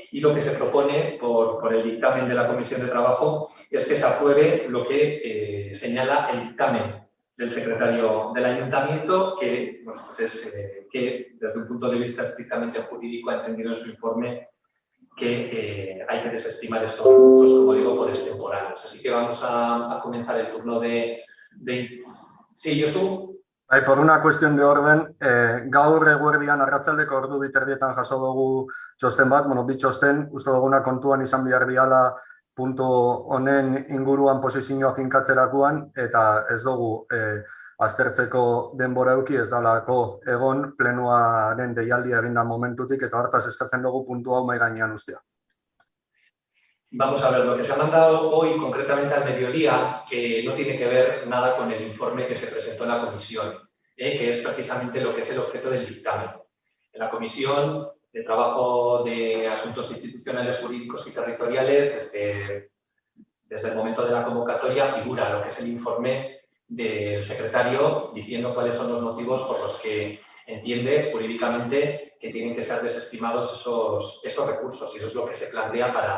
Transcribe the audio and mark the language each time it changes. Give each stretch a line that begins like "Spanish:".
Spanish: Y lo que se propone por el dictamen de la Comisión de Trabajo es que se apruebe lo que señala el dictamen del secretario del ayuntamiento, que, bueno, pues es que desde un punto de vista estrictamente jurídico ha entendido en su informe que hay que desestimar estos recursos, como digo, por extemporáneos. Así que vamos a comenzar el turno de... Sí, Josu. Por una cuestión de orden,
Basque: gaur eguerdian arratsaldeko ordu biterdietan jaso dugu txosten bat, bi txosten, uste duguna kontuan izan behar diala puntu honen inguruan posizioa finkatzerakoan, eta ez dugu aztertzeko denbora eduki ez dalako egon plenuaren deialdia egin da momentutik, eta hartaz eskatzen dugu puntu hau mahai gainean ustea.
Spanish: Vamos a ver, lo que se ha mandado hoy concretamente al mediodía, que no tiene que ver nada con el informe que se presentó en la comisión, que es precisamente lo que es el objeto del dictamen. En la Comisión de Trabajo de Asuntos Institucionales, Jurídicos y Territoriales, desde el momento de la convocatoria, figura lo que es el informe del secretario diciendo cuáles son los motivos por los que entiende jurídicamente que tienen que ser desestimados esos recursos, y eso es lo que se plantea